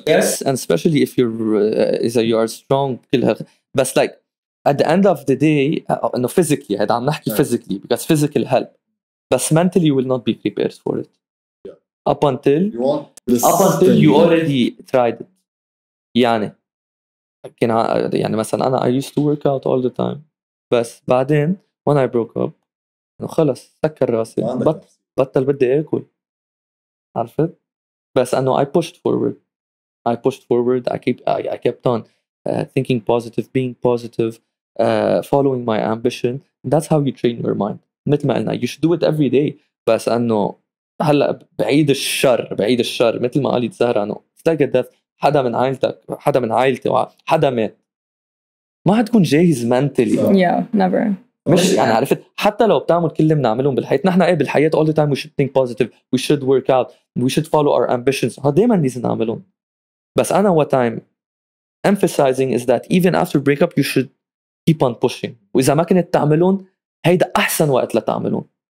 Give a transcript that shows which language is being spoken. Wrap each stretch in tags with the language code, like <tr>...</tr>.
<en>Yes, and especially if you are strong. But like at the end of the day, physically, I'm not physically, because physical help. But mentally you will not be prepared for it. Yeah. Up until you already tried it. يعني</en> <ar>كان يعني مثلا أنا</ar> <en>I used to work out all the time</en> <ar>بس بعدين</ar> <en>when I broke up</en> <ar>إنه خلص سكر راسي بطل بدي آكل عرفت بس أنه</ar> <en>I pushed forward I kept on thinking positive being positive following my ambition that's how you train your mind</en> <ar>مثل ما قلنا</ar> <en>you should do it every day</en> <ar>بس أنه هلا بعيد الشر مثل ما قالت زهرة أنه تلاقي death حدا من عائلتك حدا من عائلتي حدا مات ما حتكون جاهز mentally</ar> <en>yeah never</en> <ar>مش يعني عرفت حتى لو بتعمل كل اللي بنعملهم بالحياة نحن بالحياة</ar> <en>all the time we should think positive we should work out we should follow our ambitions</en> <ar>هذا دايما لازم نعملهم بس أنا</ar> <en>what I'm emphasizing is that even after breakup you should keep on pushing</en> <ar>وإذا ما كنت تعملون هيدا أحسن وقت لتعملون</ar>